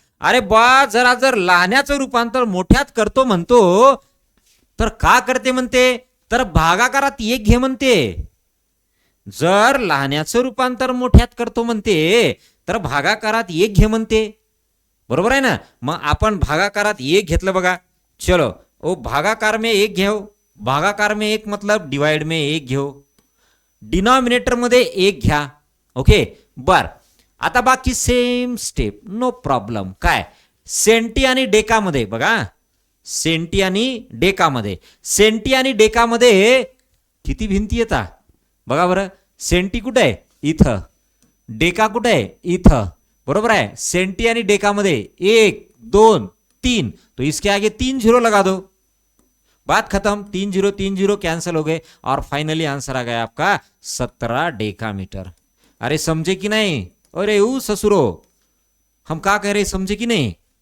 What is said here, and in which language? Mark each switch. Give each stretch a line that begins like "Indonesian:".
Marathi: अरे बा, जर लहान्याचं रूपांतर मोठ्यात करतो म्हणतो, तर का करते म्हणते? तर भागाकारात एक घे म्हणते. जर लहान्याचं रूपांतर मोठ्यात करतो म्हणते, तर भागाकारात एक घे म्हणते. बरोबर आहे ना? मग आपण भागाकारात एक घेतलं बघा.
Hindi: चलो, ओ भागाकार में एक घेऊ. भागाकार में एक मतलब डिवाइड में एक घेऊ.
Marathi: डिनॉमिनेटर मध्ये एक घ्या. ओके, बर. आता बाकी सेम स्टेप, नो प्रॉब्लेम. काय? सेंटी आणि डेकामध्ये बघा, सेंटी आणि डेकामध्ये, सेंटी आणि डेकामध्ये किती भिंती येतात बघा बरं. सेंटी कुठे आहे? इथं. डेका कुठे आहे? इथं. बरोबर आहे. सेंटी आणि डेकामध्ये 1 2 3,
Hindi: तो इसके आगे 3 0 लगा दो. बात खत्म. 3 0 3 0 कैंसिल हो गए और फाइनली आंसर आ गया आपका 17 डेकामीटर. अरे समझे कि नहीं? अरे वो ससुरो, हम क्या कह रहे, समझे कि नहीं?